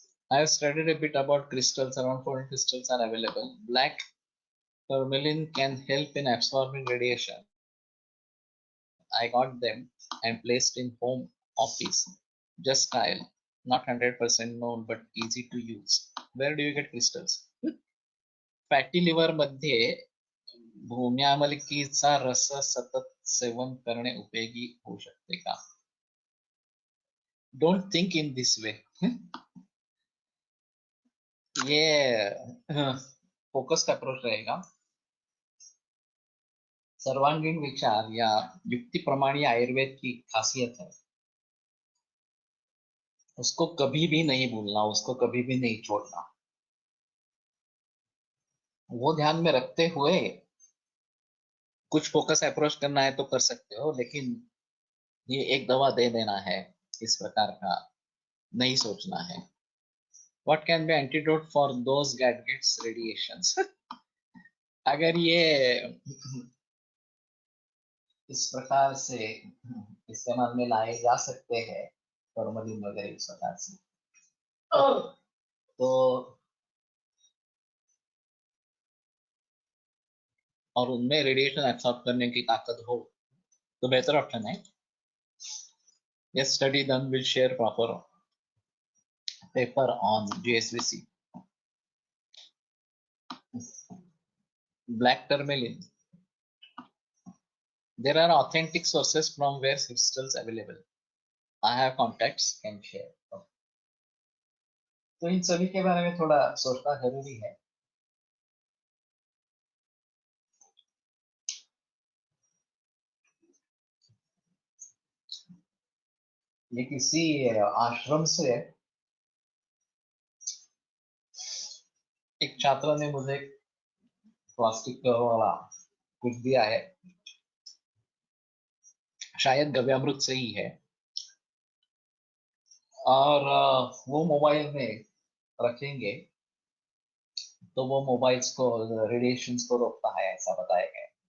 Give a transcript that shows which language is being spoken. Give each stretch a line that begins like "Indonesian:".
English: I have studied a bit about crystals. Around 4 crystals are available. Black tourmaline can help in absorbing radiation. I got them and placed in home office. Just trial. Not 100% known, but easy to use. Where do you get crystals?
Marathi: Fatty liver मध्ये भूम्यामलकीचा रस सतत सेवन करणे उपयोगी होऊ शकते का?
English: Don't think in this way.
Hindi: ये focused approach रहेगा। सर्वांगीण विचार या युक्ति प्रमाणी आयुर्वेद की खासियत है, उसको कभी भी नहीं भूलना, उसको कभी भी नहीं छोड़ना। वो ध्यान में रखते हुए कुछ फोकस अप्रोच करना है तो कर सकते हो, लेकिन ये एक दवा दे देना है इस प्रकार का नहीं सोचना है।
English: What can be antidote for those that gets radiations?
Hindi: अगर ये इस प्रकार से इस्तेमाल में लाए जा सकते हैं, फॉर्मलिन वगैरह इस प्रकार से, तो और उनमें रेडिएशन एब्सॉर्ब करने की ताकत हो तो बेहतर ऑप्शन है।
English: Yes, study done will share proper paper on GSVC. Black tourmaline. There are authentic sources from where crystals available. I have contacts, can share.
Hindi: तो इन सभी के बारे में थोड़ा सोचना जरूरी है। ये किसी आश्रम से एक छात्र ने मुझे प्लास्टिक वाला कुछ दिया है, शायद गव्यामृत से ही है, और वो मोबाइल में रखेंगे तो वो मोबाइल्स को, रेडिएशंस को रोकता है, ऐसा बताया गया।